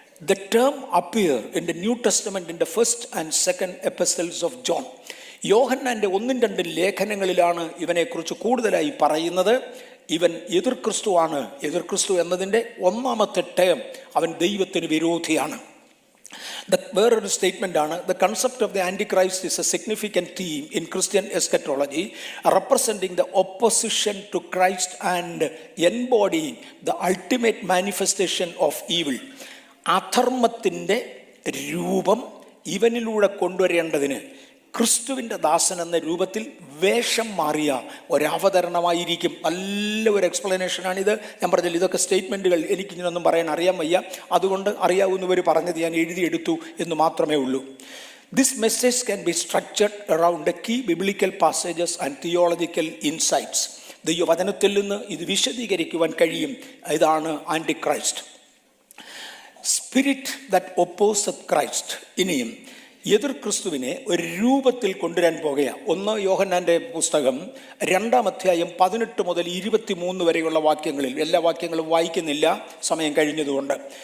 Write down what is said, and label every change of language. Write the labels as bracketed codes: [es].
[en] The term appear in the New Testament in the 1st and 2nd epistles of John. [ml] യോഹന്നാൻ്റെ 1-2 ലേഖനങ്ങളിലാണ് ഇവനെക്കുറിച്ച് കൂടുതലായി പറയുന്നത്. ഇവൻ എതിർ ക്രിസ്തുവാണ്. എതിർ ക്രിസ്തു എന്നതിൻ്റെ 1ാമത്തെ ടേം അവൻ ദൈവത്തിന് വിരോധിയാണ്. വേറൊരു സ്റ്റേറ്റ്മെൻ്റ് ആണ്, [en] The concept of the Antichrist is a significant theme in Christian eschatology representing the opposition to Christ and embodying the ultimate manifestation of evil. [ml] അധർമ്മത്തിൻ്റെ രൂപം ഇവനിലൂടെ കൊണ്ടുവരേണ്ടതിന് ക്രിസ്തുവിൻ്റെ ദാസൻ എന്ന രൂപത്തിൽ വേഷം മാറിയ ഒരവതരണമായിരിക്കും. നല്ല ഒരു എക്സ്പ്ലനേഷനാണിത്. ഞാൻ പറഞ്ഞില്ല, ഇതൊക്കെ സ്റ്റേറ്റ്മെൻറ്റുകൾ എനിക്കിങ്ങനൊന്നും പറയാൻ അറിയാൻ വയ്യ, അതുകൊണ്ട് അറിയാവുന്നവർ പറഞ്ഞത് ഞാൻ എഴുതിയെടുത്തു എന്ന് മാത്രമേ ഉള്ളൂ. [en] This message can be structured around the key biblical passages and theological insights. [ml] ദൈവവചനത്തിൽ നിന്ന് ഇത് വിശദീകരിക്കുവാൻ കഴിയും. ഇതാണ് ആൻറ്റിക്രൈസ്റ്റ്, [en] Spirit that opposeth Christ. [ml] ഇനിയും എതിർ ക്രിസ്തുവിനെ ഒരു രൂപത്തിൽ കൊണ്ടുവരാൻ പോകുകയാണ്. 1 യോഹന്നാൻ്റെ പുസ്തകം 2-ാം അധ്യായം 18 മുതൽ 23 വരെയുള്ള വാക്യങ്ങളിൽ, എല്ലാ വാക്യങ്ങളും വായിക്കുന്നില്ല സമയം കഴിഞ്ഞതുകൊണ്ട്.